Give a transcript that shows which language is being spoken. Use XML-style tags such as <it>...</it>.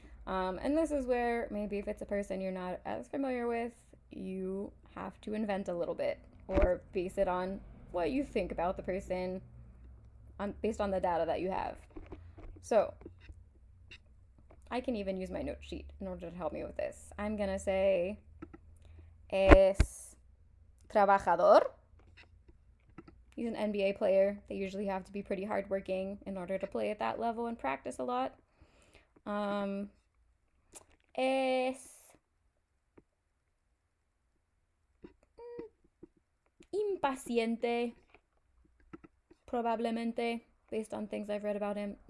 <en>And this is where maybe if it's a person you're not as familiar with, you have to invent a little bit or base it on what you think about the person based on the data that you have. So I can even use my note sheet in order to help me with this. I'm gonna say</en> <es>es trabajador.</es> <en>He's an NBA player. They usually have to be pretty hardworking in order to play at that level and practice a lot.</en> <es>Es impaciente, probablemente,</es> <en>based on things I've read about him.</en>